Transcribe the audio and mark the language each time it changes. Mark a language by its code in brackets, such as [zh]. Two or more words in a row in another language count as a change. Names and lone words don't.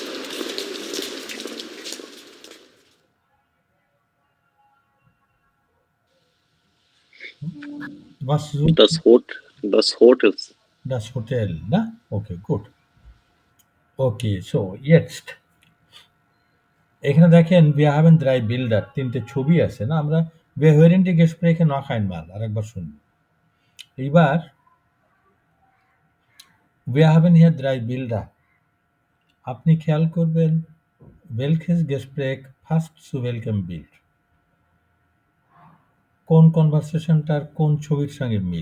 [de] Was sucht Das Hotel. das Hotel, ne? Okay, gut. Okay, so jetzt. [bn] এখানে দেখেন [de] wir haben 3 Bilder, [bn] 3টে ছবি আছে না? [de] আমরা wir hören die Gespräche noch einmal, [bn] আরেকবার শুনি। এবার [de] wir haben hier 3 Bilder. [bn] আপনি খেয়াল করবেন [de] welches Gespräch passt zu welchem Bild? [bn] কোন কনভারসেশনটার কোন ছবির সঙ্গে মিল।